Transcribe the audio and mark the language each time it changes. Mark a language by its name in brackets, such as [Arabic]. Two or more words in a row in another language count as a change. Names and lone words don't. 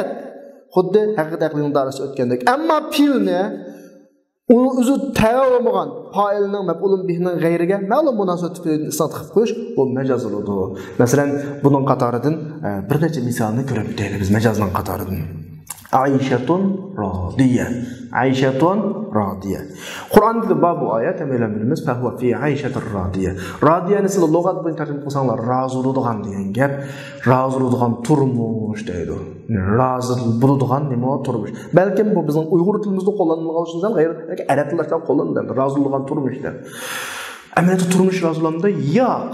[Uzbek] Xuddi haqiqat aqlining darsida o'tgandek. Ammo pilni uni o'zi tayyorlamagan fa'ilning maf'ulun bihining g'ayriga ma'lum munosabat bilan isnot qilib qo'yish bu majoz bo'ladi. Masalan, buning qatoridan bir necha misolni ko'rib o'taylik biz majozning qatoridan. [Arabic] عيشة راضية. عيشة راضية. [Uzbek] Qur'onda bu oyat tamamen bilamiz. [Arabic] فهو في عيشة راضية. [Uzbek] Radiyani siz lug'at bilan tarjima qilsanglar, rozi bo'ladigan degan gap, rozi bo'ladigan turmush deydi. Rozi bo'ladigan nima turmush. Balkim bu bizning Uyg'ur tilimizda qo'llanilgan g'ayri arab tillarida qo'llaniladi. Rozi bo'ladigan turmush deb. Amaliyotda turmush rozilanadi, yo'q.